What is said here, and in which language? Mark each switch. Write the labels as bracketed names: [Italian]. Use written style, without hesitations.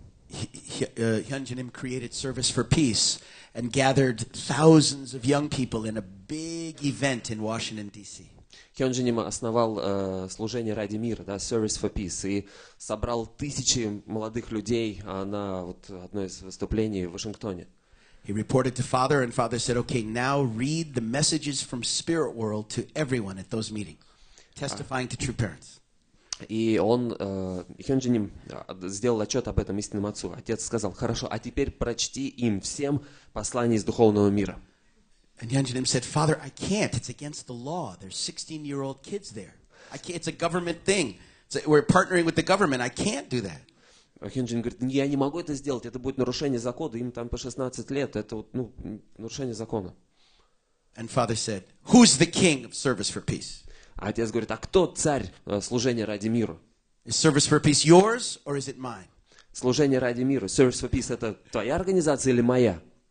[English] Hyunjinim created Service for Peace and gathered thousands of young people in a big event in Washington, D.C. [Russian] Hyunjinim основал служение ради мира, да, Service for Peace, и собрал тысячи молодых людей на вот одно из выступлений в Вашингтоне. [English] He reported to Father, and Father said, okay, now read the messages from Spirit World to everyone at those meetings, testifying to true parents. [Russian] И Hyunjinim сделал отчет об этом истинному отцу. Отец сказал, хорошо, а теперь прочти им всем послание из духовного мира. [English] And Hyunjinim said, Father, I can't. It's against the law. There's 16-year-old kids there. I can't. It's a government thing. We're partnering with the government. I can't do that. [Russian] Hyunjin говорит, я не могу это сделать, это будет нарушение закона, им там по 16 лет, это вот, нарушение закона. [English] And Father said, who's the king of Service for Peace? [Russian] А отец говорит, а кто царь служения ради мира? [English] Is Service for Peace yours or is it mine? [Russian] Служение ради мира, Service for Peace, это твоя организация или моя?